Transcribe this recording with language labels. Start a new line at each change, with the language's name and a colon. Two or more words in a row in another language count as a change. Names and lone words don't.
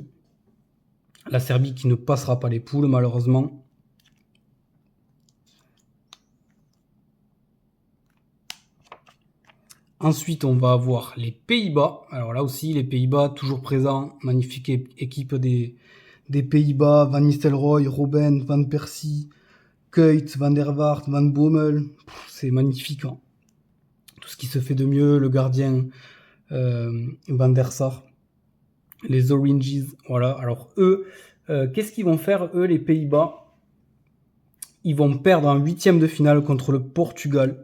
French: La Serbie qui ne passera pas les poules, malheureusement. Ensuite, on va avoir les Pays-Bas. Alors là aussi, les Pays-Bas, toujours présents. Magnifique équipe des Pays-Bas. Van Nistelrooy, Robben, Van Persie, Kuyt, Van der Vaart, Van Bommel. C'est magnifique. Hein. Tout ce qui se fait de mieux. Le gardien Van der Sar. Les Oranges. Voilà. Alors eux, qu'est-ce qu'ils vont faire, eux, les Pays-Bas? Ils vont perdre en huitième de finale contre le Portugal.